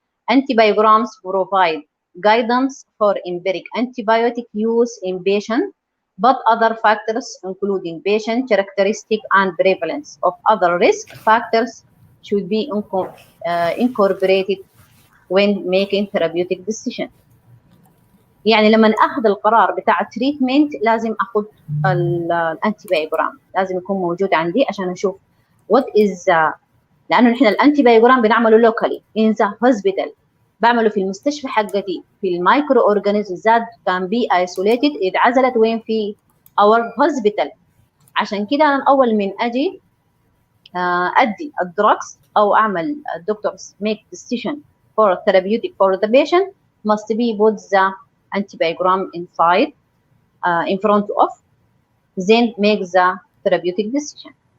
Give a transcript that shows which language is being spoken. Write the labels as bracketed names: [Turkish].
[English] Antibiograms provide guidance for empiric antibiotic use in patient, but other factors, including patient characteristic and prevalence of other risk factors, should be incorporated when making therapeutic decision. [Arabic] يعني لما اخذ القرار بتاع التريتمنت لازم اخذ الانتيبيوجرام، لازم يكون موجود عندي عشان اشوف [English] what is [Arabic] لانه نحن الانتيبيوجرام بنعمله لوكالي [English] in the hospital، [Arabic] بعمله في المستشفى حقتي في المايكرو اورجانيزم ذات كان بي ايسوليتد، اتعزلت وين في اور هوسبيتال. عشان كده انا اول من اجي ادي الدراكس او اعمل الدكتورز [English] make decision for therapeutic for the patient must be put the antibiogram inside in front of, then make the therapeutic decision.